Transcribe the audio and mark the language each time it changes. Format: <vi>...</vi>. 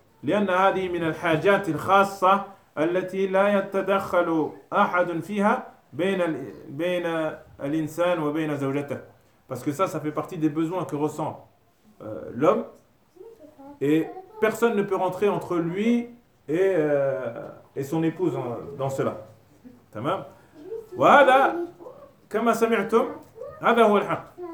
<ar>لأن هذه من الحاجات الخاصة التي لا يتدخل أحد فيها بين الإنسان وبين زوجته.</ar> <fr>Parce que ça fait partie des besoins que ressent l'homme et personne ne peut rentrer entre lui et son épouse dans cela.</fr> <ar>تمام؟ وهذا كما سمعتم هذا هو الحق.</ar>